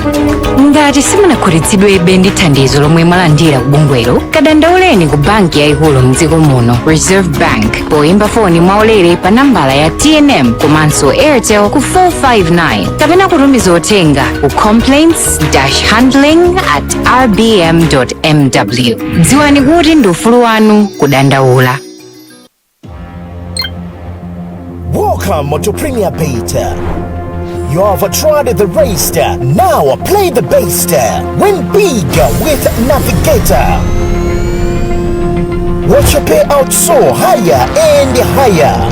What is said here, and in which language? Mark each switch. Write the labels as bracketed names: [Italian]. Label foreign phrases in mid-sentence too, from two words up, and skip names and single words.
[Nyanja] ngati simunakhutitsidwebe ndi thandizo lomwe mwalandira ku bungwelo kadandauleni ku banki yaikulu mdziko muno Reserve Bank poyimba foni mwaulere pa nambala ya TNM komanso Airtel ku 459 kapena kutumiza uthenga ku complaints-handling@rbm.mw dziwani kuti ndi ufulu wanu kudandaula. [English] Welcome to Premier Beta. You have tried the race, now play the best. Win big with Navigator. Watch your payout soar higher and higher.